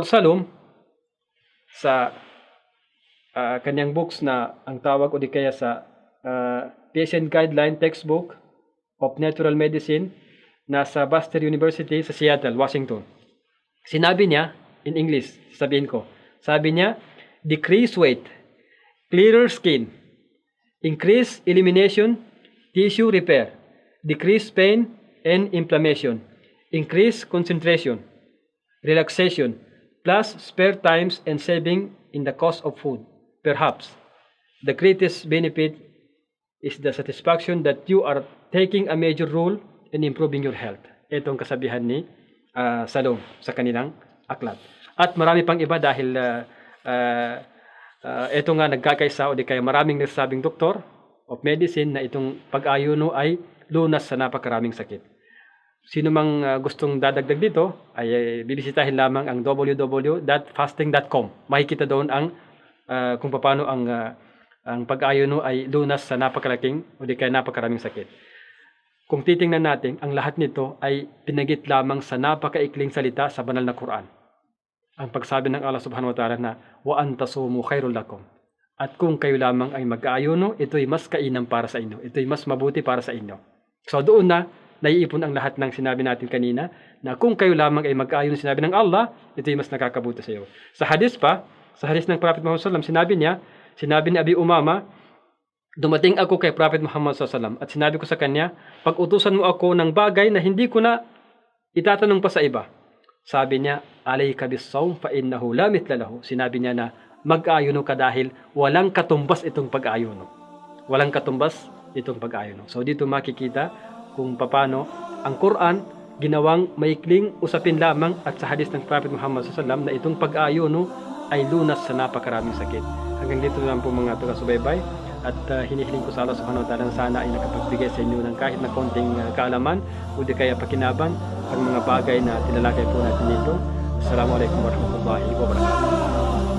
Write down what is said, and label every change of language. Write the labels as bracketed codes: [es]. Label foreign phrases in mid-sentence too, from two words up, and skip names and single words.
[tl] Salum sa kanyang books na ang tawag o di kaya sa Patient Guideline Textbook of Natural Medicine na sa Baxter University sa Seattle, Washington. Sinabi niya, [en] in English, [tl] sabi niya, [en] decrease weight, clearer skin, increase elimination, tissue repair, decrease pain and inflammation, increase concentration, relaxation, plus spare times and saving in the cost of food. Perhaps, the greatest benefit is the satisfaction that you are taking a major role in improving your health. [tl] Ito ang kasabihan ni Salom sa kanilang aklat. At marami pang iba dahil ito nga nagkakaisa o di kaya maraming nagsasabing [en] doktor of medicine [tl] na itong pag-ayuno ay lunas sa napakaraming sakit. Sino mang gustong dadagdag dito ay bibisitahin lamang ang www.fasting.com. Makikita doon ang kung paano ang pag-ayuno ay lunas sa napakalaking o di kaya napakaraming sakit. Kung titingnan natin, ang lahat nito ay pinagit lamang sa napakaikling salita sa banal na Quran. Ang pagsabi ng Allah [ar] سبحانه وتعالى [tl] na [ar] وأن تصوموا خير لكم. [tl] At kung kayo lamang ay mag-aayuno, ito'y mas kainam para sa inyo. Ito'y mas mabuti para sa inyo. So doon na naiipon ang lahat ng sinabi natin kanina na kung kayo lamang ay mag-aayuno, sinabi ng Allah, ito'y mas nakakabuti sa iyo. Sa hadith ng Prophet Muhammad [ar] صلى الله عليه وسلم, [tl] sinabi ni Abi Umama, dumating ako kay Prophet Muhammad [ar] صلى الله عليه وسلم [tl] at sinabi ko sa kanya, pag-utusan mo ako ng bagay na hindi ko na itatanong pa sa iba. Sabi niya, [ar] عليك بالصوم فإنه لا مثل له. [tl] Sinabi niya na mag-ayuno ka dahil walang katumbas itong pag-ayuno. Walang katumbas itong pag-ayuno. So dito makikita kung paano ang Quran ginawang maikling usapin lamang at sa hadis ng Prophet Muhammad SAW na itong pag-ayuno ay lunas sa napakaraming sakit. Hanggang dito lang po mga taga-subaybay at hinihiling ko sa Allah [ar] سبحانه وتعالى [tl] sana ay nakapagbigay sa inyo ng kahit na konting kaalaman o di kaya pakinaban ang mga bagay na tinalakay po natin dito. [ar] السلام عليكم ورحمة الله وبركاته.